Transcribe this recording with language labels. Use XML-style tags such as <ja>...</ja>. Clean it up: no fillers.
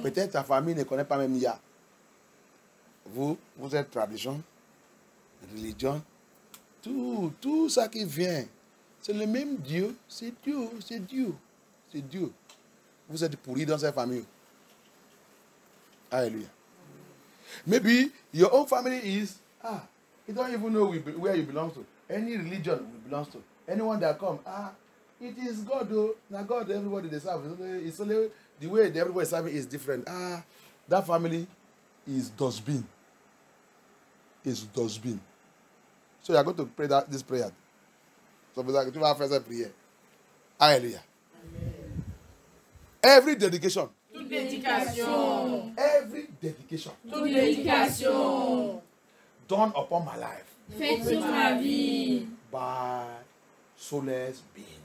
<fr>Peut-être ta famille ne connaît pas même Yah. Vous êtes tradition, religion, tout ça qui vient. C'est le même Dieu. C'est Dieu. C'est Dieu. C'est Dieu. Vous êtes pourris dans cette famille. Hallelujah.</fr> <en>Maybe your own family is, you don't even know where you belong to. Any religion you belong to. Anyone that comes, it is God, though. Now God, everybody they serve. It's only the way everybody serving is different. That family is dustbin. Is dustbin. So you are going to pray this prayer.</en> <fr>So tu vas faire cette prière.</fr> <en>Hallelujah. Amen. Every dedication.</en> <fr>Toute dédication.</fr> <en>Every dedication.</en> <fr>Toute dédication.</fr> <en>Done upon my life.</en> <fr>Faite sur ma vie.</fr> <en>By soulless being.</en>